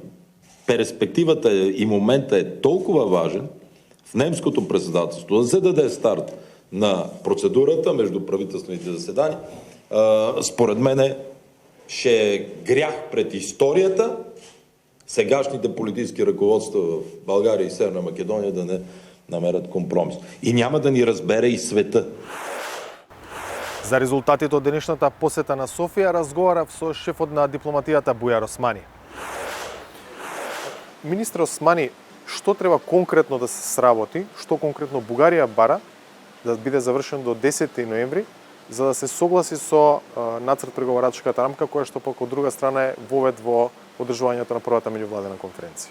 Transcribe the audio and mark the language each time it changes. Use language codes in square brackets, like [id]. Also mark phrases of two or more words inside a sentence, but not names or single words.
[bg] Перспективата и момента е толкова важен в немското председателство да се даде старт на процедурата между правителствените заседания. Според мен ще е грях пред историята сегашните политически ръководства в България и Северна Македония да не намерят компромис. И няма да ни разбере и света. [mk] За резултатите од денешната посета на Софија разговарав со шефот на дипломатијата Бујар Османи. Министр Османи, што треба конкретно да се сработи, што конкретно Бугарија бара, да биде завршен до 10 ноември, за да се согласи со нацрт преговарачката рамка, која што пак од друга страна е вовед во одржувањето на првата меѓувладина конференција.